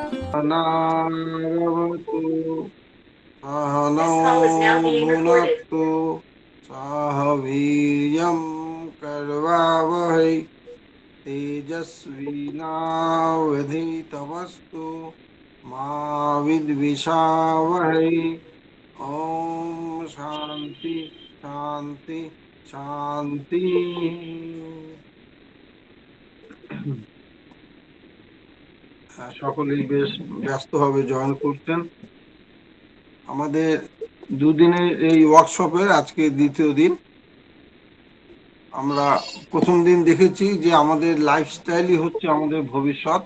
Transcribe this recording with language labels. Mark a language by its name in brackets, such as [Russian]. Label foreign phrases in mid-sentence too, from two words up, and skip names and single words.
[Sanskrit] अनारवतु सहनौ भुनक्तु सह वीर्यं करवावहै तेजस्विनावधीतमस्तु मा विद्विषावहै। ओम शांति शांति शांति। [Bangla] সকলেই বেশ ব্যস্তভাবে জয়েন করছেন। আমাদের দুদিনের এই ওয়ার্কশপের আজকে দ্বিতীয় দিন। আমরা প্রথম দিন দেখেছি যে আমাদের লাইফস্টাইলই হচ্ছে আমাদের ভবিষ্যৎ।